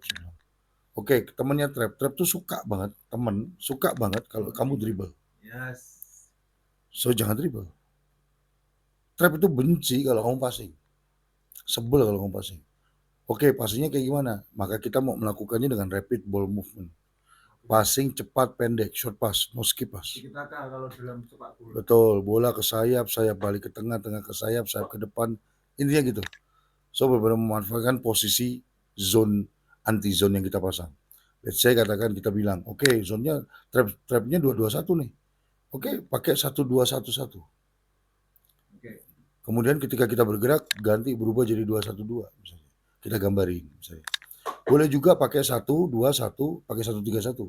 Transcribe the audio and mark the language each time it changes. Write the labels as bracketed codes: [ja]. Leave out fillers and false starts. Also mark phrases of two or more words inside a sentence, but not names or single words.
[id] Oke, temannya trap tuh suka banget kalau kamu dribble. [en] Yes. [id] So jangan dribble. Trap itu benci kalau kamu passing. Sebel kalau kamu passing. Oke, passingnya kayak gimana? Maka kita mau melakukannya dengan [en] rapid ball movement. [id] Passing cepat pendek, [en] short pass, no skip pass. [id] Kita kalau dalam sepak bola. Betul, bola ke sayap balik ke tengah ke sayap ke depan. Intinya gitu. So benar-benar memanfaatkan posisi [en] zone anti zone [id] yang kita pasang. [en] Let's say [id] katakan kita bilang, oke, zone-nya trapnya 221 nih. Oke, pakai 1211. Oke. Kemudian ketika kita bergerak ganti berubah jadi 212 misalnya. Kita gambarin misalnya. Boleh juga pakai 121, pakai 131.